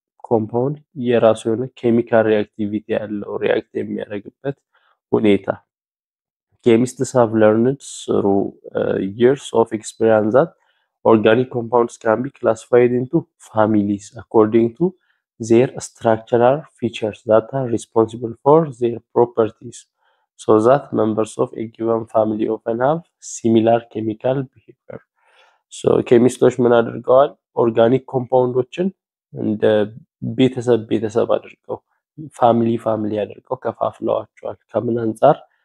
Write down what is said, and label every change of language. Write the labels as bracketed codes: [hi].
[am] ኮምፓውንድ የራሱ የሆነ ኬሚካል ሪአክቲቪቲ ያለው ሪአክት የሚያደርግበት ሁኔታ። [en] Chemists have learned through years of experience that organic compounds can be classified into families according to their structural features that are responsible for their properties. So that members of a given family often have similar chemical behavior. [am] So ኬሚስቶች ምን አድርገዋል? ኦርጋኒክ ኮምፓውንዶችን እንደ ቤተሰብ አድርገው ፋሚሊ አድርገው ከፋፍለዋቸዋል። ከምን አንፃር?